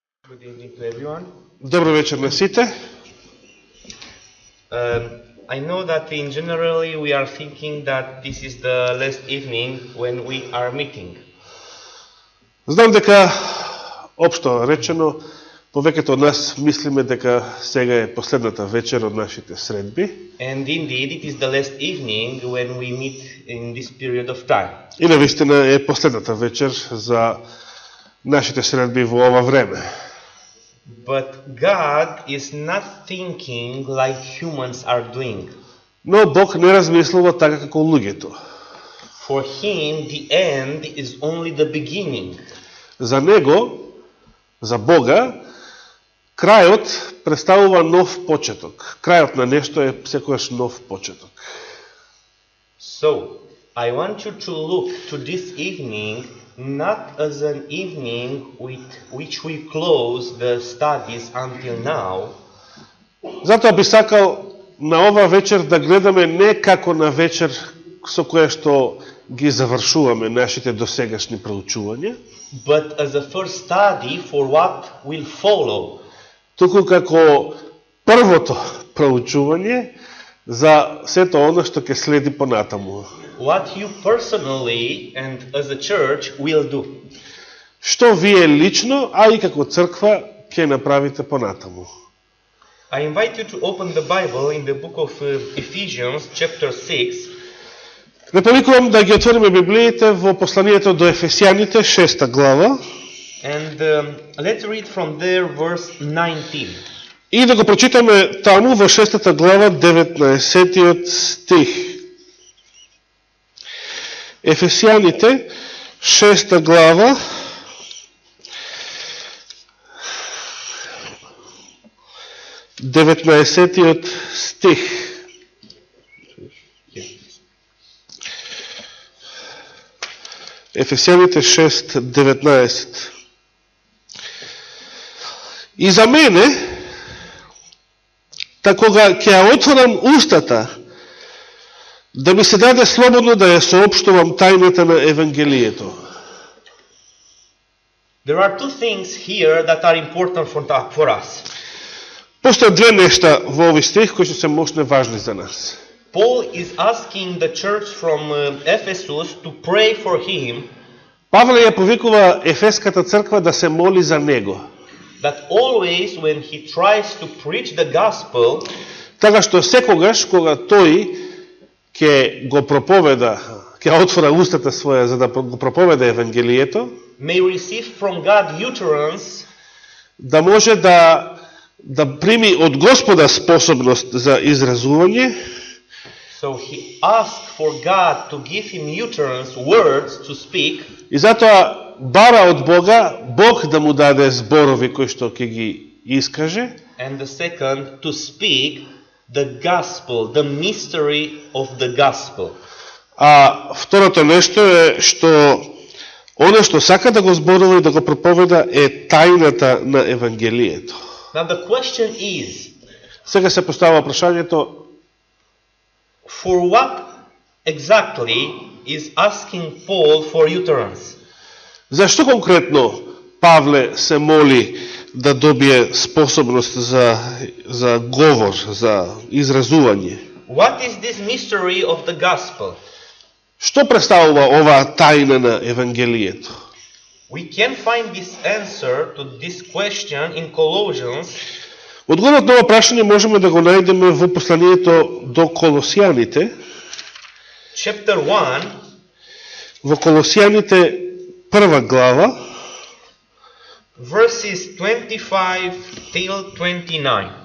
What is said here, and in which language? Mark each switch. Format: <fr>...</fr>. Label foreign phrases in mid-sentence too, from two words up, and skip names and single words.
<en>Good evening to everyone.</en> <mk>Добро вечер на сите.</mk> <en>I know that in generally we are thinking that this is the last evening when we are meeting.</en> <mk>Знам дека општо речено повеќето од нас мислиме дека сега е последната вечер од нашите средби.</mk> <en>And indeed it is the last evening when we meet in this period of time.</en> <mk>И навистина е последната вечер за нашите средби во ова време.</mk> <en>But God is not thinking like humans are doing.</en> <mk>Но Бог не размислува така како луѓето.</mk> <en>For him the end is only the beginning.</en> <mk>За него, за Бога, крајот представува нов почеток. Крајот на нешто е секогаш нов почеток.</mk> <en>So, I want you to look to this evening not as an evening with which we close the studies until now,</en> <mk>Затоа би сакал на ова вечер да гледаме не како на вечер со која што ги завршуваме нашите досегашни проучувања,</mk> <en>but as a first study for what will follow.</en> <mk>туку како првото проучување за сето оно што ќе следи понатаму.</mk> <en>What you personally and as a church will do.</en> <mk>Што вие лично, а и како црква ќе направите понатаму.</mk> <en>I invite you to open the Bible in the book of Ephesians chapter 6.</en> <mk>Не повикувам да ги отвориме Библиите во посланието до Ефесијаните, 6 глава,</mk> <en>And let's read from there verse 19.</en> <mk>и да го прочитаме таму во 6 глава, 19 стих. Ефесијаните, 6 глава, 19 стих. Ефесијаните 6:19. И за мене, кога ќе ја отворам устата, да ми се даде слободно да ја соопштувам тајната на Евангелието.</mk> <en>There are two things here that are important for us.</en> <mk>Постојат две нешта во овој стих кои се мощно важни за нас.</mk> <en>Paul is asking the church from Ephesus to pray for him.</en> <mk>Павле ја повикува Ефеската црква да се моли за него.</mk> <en>That always when he tries to preach the gospel,</en> <mk>Така што секогаш кога тој ќе го проповеда, ќе отвора устата своја за да го проповеда Евангелието,</mk> <en>may receive from God utterance,</en> <mk>да може да прими од Господа способност за изразување.</mk> <en>so he asked for God to give him utterance, words to speak.</en> <mk>И затоа бара од Бога, Бог да му даде зборови кои што ќе ги искаже.</mk> <en>And the second, to speak the gospel, the mystery of the gospel.</en> <mk>А второто нешто е што оно што сака да го зборува и да го проповеда е тајната на Евангелието.</mk> <en>Now the question is,</en> <mk>Сега се поставува прашањето,</mk> <en>for what exactly is asking Paul for utterance?</en> <mk>зашто конкретно Павле се моли да добие способност за говор, за изразување?</mk> <en>What is this mystery of the gospel?</en> <mk>Што представува оваа тајна на Евангелието?</mk> <en>We can find this answer to this question in Colossians</en> <mk>Одговорот на ова прашање можеме да го најдеме во посланието до Колосијаните,</mk> <en>chapter 1,</en> <mk>во Колосијаните 1 глава,</mk> <en>verses 25 till 29.</en>